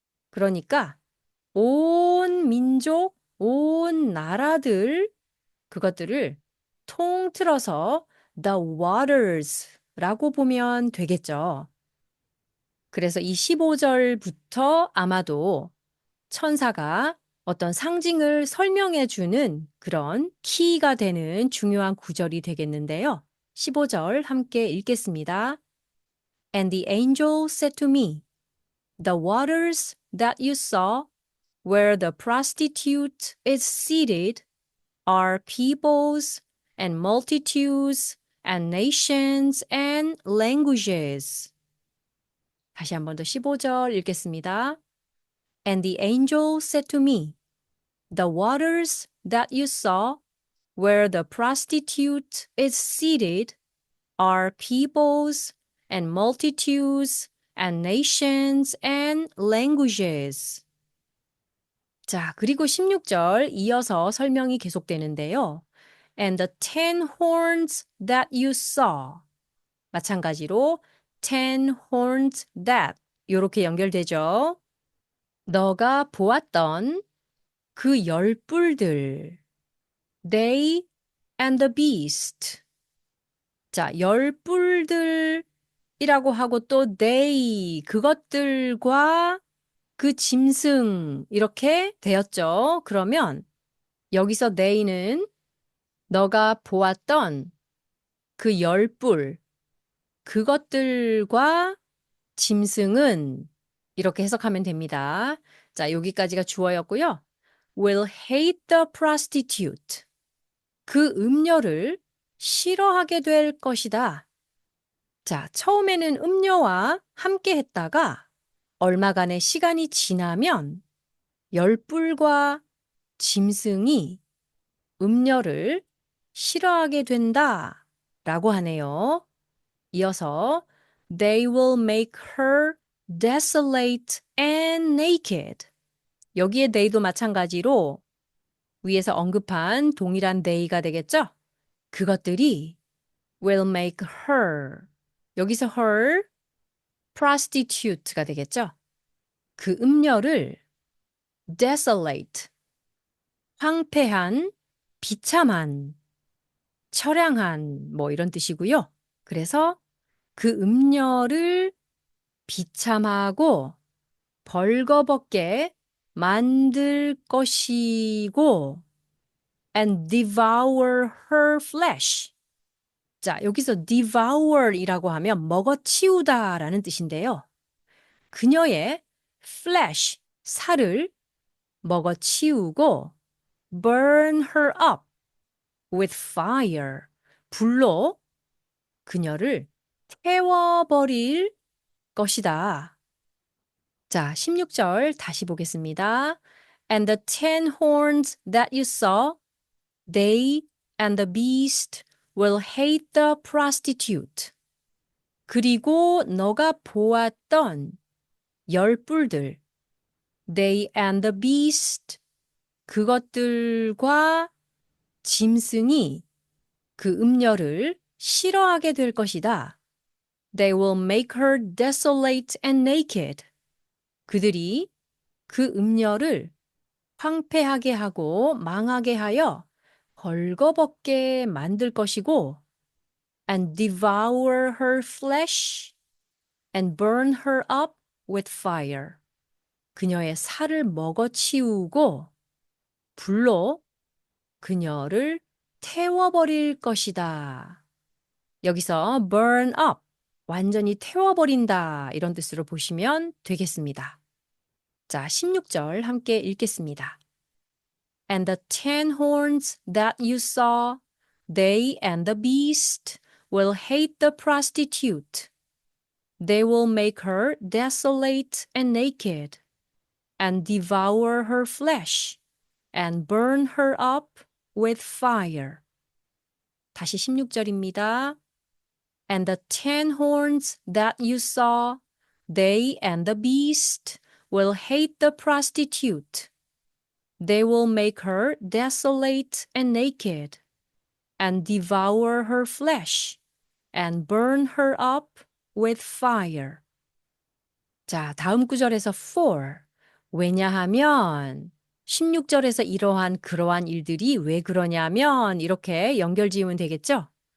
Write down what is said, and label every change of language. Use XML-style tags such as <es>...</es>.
<ko>그러니까 온 민족, 온 나라들, 그것들을 통틀어서</ko> <en>the waters</en> <ko>라고 보면 되겠죠. 그래서 이 15절부터 아마도 천사가 어떤 상징을 설명해 주는 그런 키가 되는 중요한 구절이 되겠는데요. 15절 함께 읽겠습니다.</ko> <en>And the angel said to me, The waters that you saw where the prostitute is seated are peoples and multitudes and nations and languages.</en> <ko>다시 한 번 더 15절 읽겠습니다.</ko> <en>And the angel said to me, The waters that you saw where the prostitute is seated are peoples and multitudes and nations and languages.</en> <ko>자, 그리고 16절 이어서 설명이 계속되는데요.</ko> <en>And the 10 horns that you saw.</en> <ko>마찬가지로</ko> <en>10 horns that</en> <ko>이렇게 연결되죠. 너가 보았던 그 열 뿔들.</ko> <en>They and the beast.</en> <ko>자, 열 뿔들이라고 하고 또 they, 그것들과 그 짐승 이렇게 되었죠. 그러면 여기서 they는 너가 보았던 그 열 뿔, 그것들과 짐승은 이렇게 해석하면 됩니다. 자, 여기까지가 주어였고요.</ko> <en>will hate the prostitute.</en> <ko>그 음녀를 싫어하게 될 것이다. 자, 처음에는 음녀와 함께 했다가 얼마간의 시간이 지나면 열뿔과 짐승이 음녀를 싫어하게 된다 라고 하네요. 이어서</ko> <en>They will make her desolate and naked.</en> <ko>여기에 they도 마찬가지로 위에서 언급한 동일한 they가 되겠죠? 그것들이</ko> <en>will make her.</en> <ko>여기서</ko> <en>her prostitute</en> <ko>가 되겠죠? 그 음녀를 desolate, 황폐한, 비참한, 처량한 뭐 이런 뜻이고요. 그래서 그 음녀를 비참하고 벌거벗게 만들 것이고</ko> <en>and devour her flesh.</en> <ko>자, 여기서 devour이라고 하면 먹어치우다라는 뜻인데요. 그녀의 flesh, 살을 먹어치우고</ko> <en>burn her up with fire.</en> <ko>불로 그녀를 태워버릴 것이다. 자, 16절 다시 보겠습니다.</ko> <en>And the 10 horns that you saw, they and the beast will hate the prostitute.</en> <ko>그리고 너가 보았던 열 뿔들,</ko> <en>they and the beast,</en> <ko>그것들과 짐승이 그 음녀를 싫어하게 될 것이다.</ko> <en>They will make her desolate and naked.</en> <ko>그들이 그 음녀를 황폐하게 하고 망하게 하여 벌거벗게 만들 것이고</ko> <en>and devour her flesh and burn her up with fire.</en> <ko>그녀의 살을 먹어치우고 불로 그녀를 태워버릴 것이다. 여기서 burn up, 완전히 태워버린다 이런 뜻으로 보시면 되겠습니다. 자, 16절 함께 읽겠습니다.</ko> <en>And the 10 horns that you saw, they and the beast will hate the prostitute. They will make her desolate and naked, and devour her flesh, and burn her up with fire.</en> <ko>다시 16절입니다.</ko> <en>And the 10 horns that you saw, they and the beast will hate the prostitute. They will make her desolate and naked, and devour her flesh, and burn her up with fire.</en> <ko>자, 다음 구절에서 for. 왜냐하면 16절에서 이러한 그러한 일들이 왜 그러냐면 이렇게 연결 지으면 되겠죠?</ko>